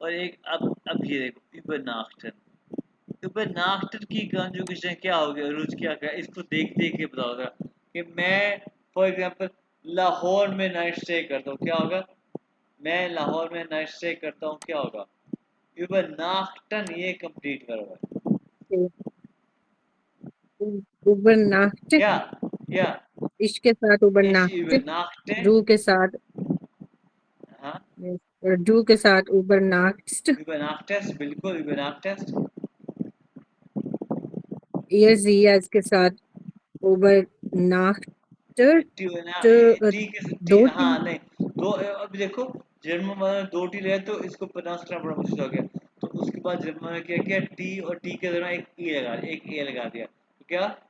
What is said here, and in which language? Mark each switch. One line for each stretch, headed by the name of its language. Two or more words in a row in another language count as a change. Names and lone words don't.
Hindi: और एक अब ये देखो übernachten। übernachten की कंजुगेशन क्या होगी, अरुज क्या इसको देख देख के बताओगा कि मैं
English: for example
Hindi: लाहौर में
English: night stay
Hindi: करता हूँ, क्या होगा? मैं लाहौर में
English: night stay
Hindi: करता हूँ, क्या होगा? übernachten, ये कंप्लीट करो
German: übernacht,
Hindi: या इश्क के साथ
German: ich übernacht, übernachte,
Hindi: डू के साथ हाँ डू के साथ übernachtst,
German: übernachtest, बिल्कुल übernachtest, ihr sie
Hindi: इसके साथ
German: übernachtet,
Hindi: टी ना अ, टी के टी, दो टी हाँ नहीं दो, अब देखो जर्मन में दो टी ले तो इसको प्रोनाउंस करना बड़ा मुश्किल हो गया, तो उसके बाद जर्मन में क्या किया, टी और टी के दरम्यान एक ए लगा दिया, तो क्या?